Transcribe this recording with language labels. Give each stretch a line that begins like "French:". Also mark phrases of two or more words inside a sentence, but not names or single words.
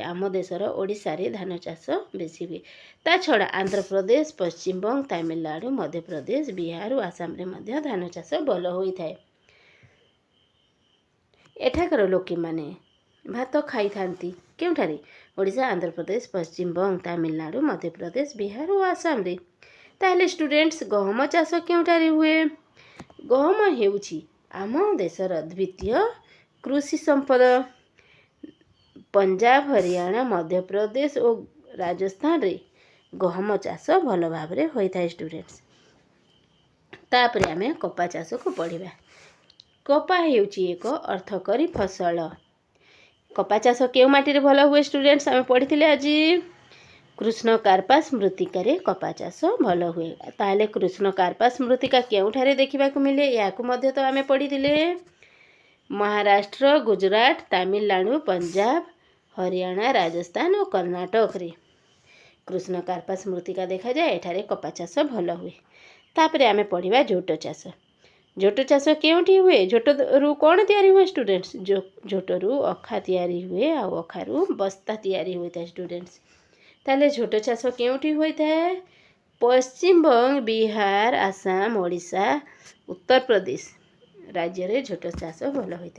Odia: ଆମ ଦେଶର ଓଡ଼ିଶା ରେ ଧାନ ଚାଷ ବେଶୀ ହୁଏ। ତା ଛଡ଼ା ଆନ୍ଧ୍ର ପ୍ରଦେଶ, ପଶ୍ଚିମ ବଙ୍ଗ, ତାମିଲନାଡୁ, ମଧ୍ୟ ପ୍ରଦେଶ, ବିହାର ଓ ଆସାମ ରେ ମଧ୍ୟ ଧାନ ଚାଷ ଭଲ ହୋଇଥାଏ। ଏଠାକର ଲୋକେ ମାନେ ଭାତ ଖାଇ ଥାନ୍ତି କେଉଁଠାରେ? ओडिशा, आंध्र प्रदेश, पश्चिम बंग, तमिलनाडु, मध्य प्रदेश, ବିହାର ଓ ଆସାମ ରେ। ତାହେଲେ ଷ୍ଟୁଡେଣ୍ଟସ ଗହମ ଚାଷ କେଉଁଠାରେ ହୁଏ? ଗହମ ହେଉଛି ଆମ ଦେଶର ଦ୍ୱିତୀୟ କୃଷି ସମ୍ପଦ। ପଞ୍ଜାବ, ହରିୟାଣା, ମଧ୍ୟ ପ୍ରଦେଶ ଓ ରାଜସ୍ଥାନ ରେ ଗହମ ଚାଷ ଭଲ ଭାବ ରେ ହୋଇଥାଏ ଷ୍ଟୁଡେଣ୍ଟସ। ତାପରେ ଆମେ କପା ଚାଷ କୁ ପଢ଼ିବା। କପା ହେଉଛି ଏକ ଅର୍ଥକରୀ ଫସଲ। କପା ଚାଷ କେଉଁ ମାଟି ରେ ଭଲ ହୁଏ ଷ୍ଟୁଡେଣ୍ଟସ? ଆମେ ପଢ଼ିଥିଲେ ଆଜି କୃଷ୍ଣ କାର୍ପାସ ମୃତ୍ତିକା ରେ କପା ଚାଷ ଭଲ ହୁଏ। ତାହାଲେ କୃଷ୍ଣ କାର୍ପାସ ମୃତ୍ତିକା କେଉଁଠାରେ ଦେଖିବାକୁ ମିଳେ? ଯାହାକୁ ମଧ୍ୟ ତ ଆମେ ପଢ଼ିଥିଲେ ମହାରାଷ୍ଟ୍ର, ଗୁଜରାଟ, ତାମିଲନାଡୁ, ପଞ୍ଜାବ, ହରିୟାଣା, ରାଜସ୍ଥାନ ଓ କର୍ଣ୍ଣାଟକ ରେ କୃଷ୍ଣ କାର୍ପାସ ମୃତ୍ତିକା ଦେଖା ଯାଏ। ଏଠାରେ କପା ଚାଷ ଭଲ ହୁଏ। ତାପରେ ଆମେ ପଢ଼ିବା ଝୋଟ ଚାଷ। ଝୋଟ ଚାଷ କେଉଁଠି ହୁଏ? ଝୋଟ ରୁ କଣ ତିଆରି ହୁଏ ଷ୍ଟୁଡେଣ୍ଟସ? ଝୋଟ ରୁ ଅଖା ତିଆରି ହୁଏ ଆଉ ଅଖାରୁ ବସ୍ତା ତିଆରି ହୋଇଥାଏ ଷ୍ଟୁଡେଣ୍ଟସ। ତାହେଲେ ଝୋଟ ଚାଷ କେଉଁଠି ହୋଇଥାଏ? ପଶ୍ଚିମ ବଙ୍ଗ, ବିହାର, ଆସାମ, ଓଡ଼ିଶା, ଉତ୍ତର ପ୍ରଦେଶ ରାଜ୍ୟ ରେ ଝୋଟ ଚାଷ ଭଲ ହୋଇଥାଏ।